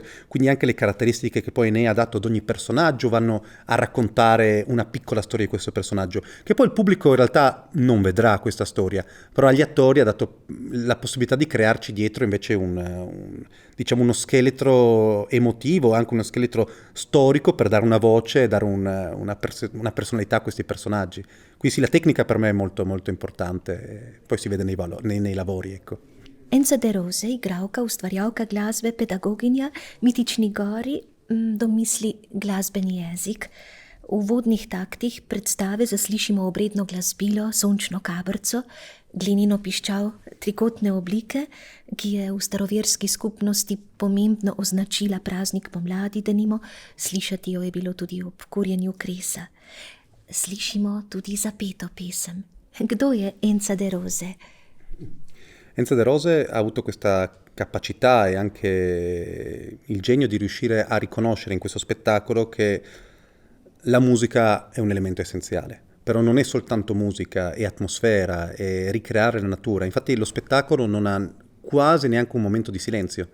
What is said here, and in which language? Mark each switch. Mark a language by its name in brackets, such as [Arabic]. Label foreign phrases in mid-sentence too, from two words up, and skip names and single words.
[Italian] Quindi anche le caratteristiche che poi Enea ha dato ad ogni personaggio vanno a raccontare una piccola storia di questo personaggio, che poi il pubblico in realtà non vedrà questa storia, però agli attori ha dato la possibilità di crearci dietro invece diciamo uno scheletro emotivo, anche uno scheletro storico per dare una voce e dare una personalità a questi personaggi. Quindi sì, la tecnica per me è molto molto importante, poi si vede nei lavori, ecco. [Slovenian] Enza de Rose, igralka, ustvarjalka glasbe, pedagoginja, mitični gori, domisli glasbeni jezik. V uvodnih taktih predstave zaslišimo obredno glasbilo, sončno kabrco, glineno piščal trikotne oblike, ki je v staroverski skupnosti pomembno označila praznik pomladi, denimo, slišati jo je bilo tudi ob kurjenju kresa. Slišimo tudi zapeto pesem. Kdo je Enza de Rose? [Italian] Enza de Rose ha avuto questa capacità e anche il genio di riuscire a riconoscere in questo spettacolo che la musica è un elemento essenziale, però non è soltanto musica, è atmosfera, è ricreare la natura. Infatti lo spettacolo non ha quasi neanche un momento di silenzio.